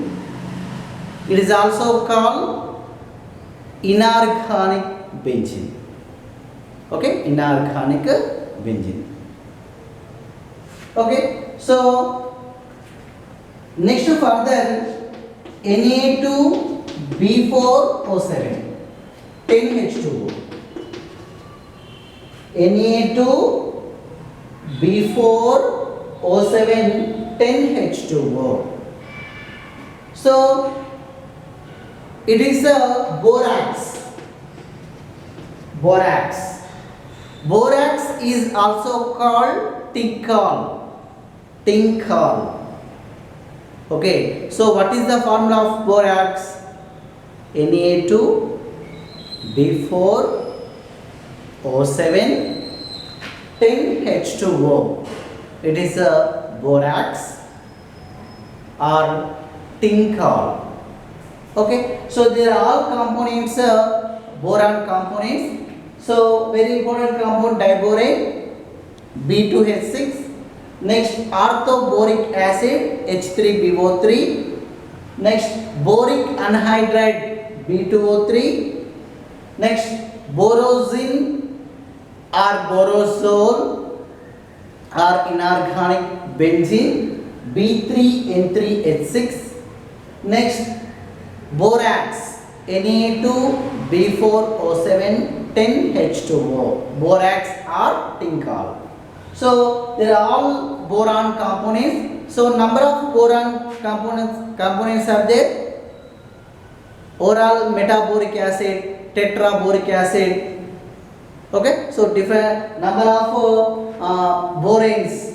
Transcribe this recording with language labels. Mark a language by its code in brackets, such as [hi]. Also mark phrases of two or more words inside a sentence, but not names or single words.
[en] It is also called inorganic benzene. Okay, inorganic benzene. Okay, so next further Na2B4O7 10H2O. Na2B4O7 10H2O. So it is a borax. Borax. Borax is also called tincol. Tincol. Okay, so what is the formula of borax? Na2B4O7 10H2O. It is a borax or tincol. Okay, so they are all components, boron components. So very important compound diborane B2H6. Next orthoboric acid H3BO3. Next boric anhydride B2O3. Next borosine or borosol or inorganic benzene B3N3H6. Next borax Na2B4O7 10H2O. Borax or tincol. So they are all boron components. So number of boron components are there. Oral metaboric acid, tetraboric acid. Okay, so different number of boranes.